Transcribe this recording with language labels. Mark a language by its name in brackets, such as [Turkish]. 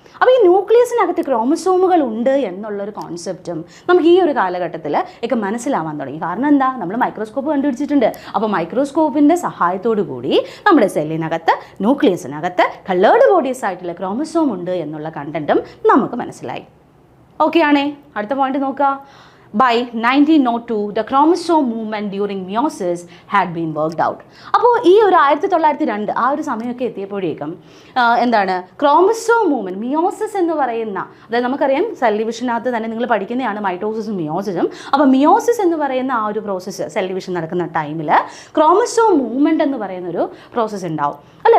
[Malayalam] അപ്പോൾ ഈ ന്യൂക്ലിയസിനകത്ത് ക്രോമസോമുകൾ ഉണ്ട് എന്നുള്ളൊരു കോൺസെപ്റ്റും നമുക്ക് ഈ ഒരു കാലഘട്ടത്തിൽ ഒക്കെ മനസ്സിലാവാൻ തുടങ്ങി. കാരണം എന്താ, നമ്മൾ മൈക്രോസ്കോപ്പ് കണ്ടുപിടിച്ചിട്ടുണ്ട്. അപ്പോൾ മൈക്രോസ്കോപ്പിൻ്റെ സഹായത്തോടു കൂടി നമ്മുടെ സെല്ലിനകത്ത്, ന്യൂക്ലിയസിനകത്ത് കളേർഡ് ബോഡീസ് ആയിട്ടുള്ള ക്രോമസോം ഉണ്ട് എന്നുള്ള കണ്ടന്റും നമുക്ക് മനസ്സിലായി. ഓക്കെ ആണേ. അടുത്ത പോയിന്റ് നോക്കുക. [English] By 1902, the chromosome movement during meiosis had been worked out. [Malayalam] അപ്പോൾ ഈ ഒരു 1902 ആ ഒരു സമയമൊക്കെ എത്തിയപ്പോഴേക്കും ക്രോമസോം മൂവ്മെൻറ്റ്, മിയോസിസ് എന്ന് പറയുന്ന, അതായത് നമുക്കറിയാം സെൽ ഡിവിഷനകത്ത് തന്നെ നിങ്ങൾ പഠിക്കുന്നതാണ് മൈറ്റോസിസും മിയോസിസും. അപ്പോൾ മിയോസിസ് എന്ന് പറയുന്ന ആ ഒരു പ്രോസസ്സ്, സെൽ ഡിവിഷൻ നടക്കുന്ന ടൈമിൽ ക്രോമസോം മൂവ്മെൻറ്റ് എന്ന് പറയുന്നൊരു പ്രോസസ്സ് ഉണ്ടാവും അല്ലേ.